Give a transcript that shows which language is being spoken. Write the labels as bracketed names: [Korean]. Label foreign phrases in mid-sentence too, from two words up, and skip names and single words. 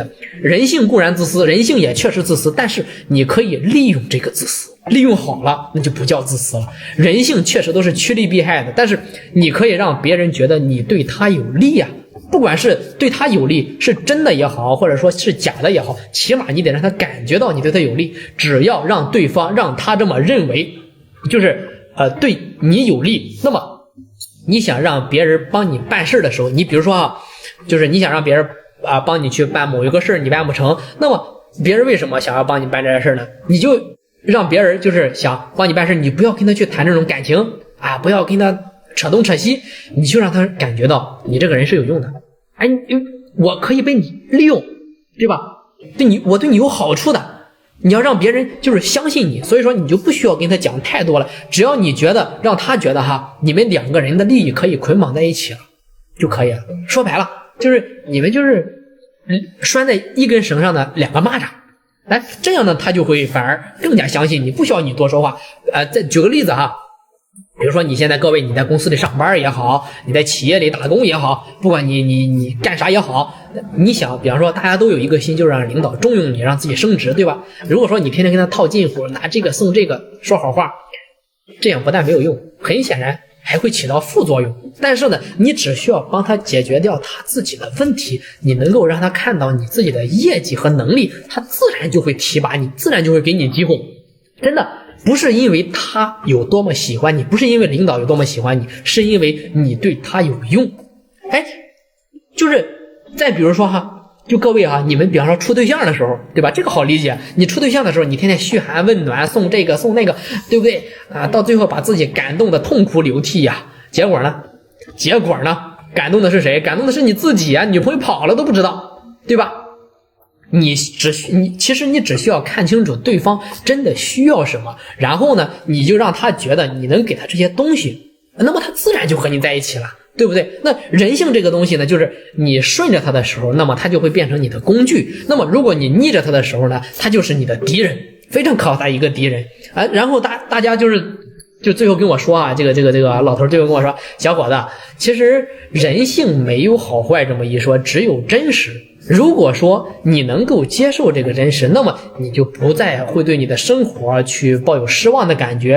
[Chinese] 人性固然自私，人性也確實自私，但是你可以利用這個自私，利用好了那就不叫自私了。人性確實都是趨利避害的，但是你可以讓別人覺得你對他有利啊，不管是對他有利是真的也好，或者說是假的也好，起碼你得讓他感覺到你對他有利。只要讓對方讓他這麼認為，就是對你有利，那麼你想讓別人幫你辦事的時候，你比如說啊，就是你想讓別人幫你去辦某一個事，你辦不成，那麼別人為什麼想要幫你辦這件事呢？你就讓別人就是想幫你辦事，你不要跟他去談這種感情啊，不要跟他扯東扯西，你就讓他感覺到你這個人是有用的。哎，我可以被你利用，對吧？我對你有好處的。你要讓別人就是相信你，所以說你就不需要跟他講太多了，只要你覺得讓他覺得哈，你們兩個人的利益可以捆綁在一起了就可以了。說白了就是你們就是拴在一根繩上的兩個螞蚱，哎，這樣呢他就會反而更加相信你，不需要你多說話。再舉個例子哈，比如說你現在各位你在公司裡上班也好，你在企業裡打工也好，不管你幹啥也好，你想比方說大家都有一個心，就是讓領導重用你，讓自己升職，對吧？如果說你天天跟他套近乎，拿這個送這個，說好話，這樣不但沒有用，很顯然還會起到副作用。但是呢，你只需要幫他解決掉他自己的問題，你能夠讓他看到你自己的業績和能力，他自然就會提拔你，自然就會給你機會。真的不是因為他有多麼喜歡你，不是因為領導有多麼喜歡你，是因為你對他有用。哎，就是再比如說哈，就各位哈，你們比方說處對象的時候，對吧？這個好理解。你處對象的時候，你天天噓寒問暖，送這個送那個，對不對啊？到最後把自己感動的痛哭流涕呀，結果呢？感動的是誰？感動的是你自己啊！女朋友跑了都不知道，對吧？其實你只需要看清楚對方真的需要什麼，然後呢，你就讓他覺得你能給他這些東西，那麼他自然就和你在一起了，對不對？那人性這個東西呢，就是你順着他的時候，那麼他就會變成你的工具，那麼如果你逆着他的時候呢，他就是你的敵人，非常可怕一個敵人啊。然後大家就最後跟我說啊，這個老頭最後跟我說，小伙子，其實人性沒有好壞這麼一說，只有真實。如果說你能夠接受這個真實，那麼你就不再會對你的生活去抱有失望的感覺。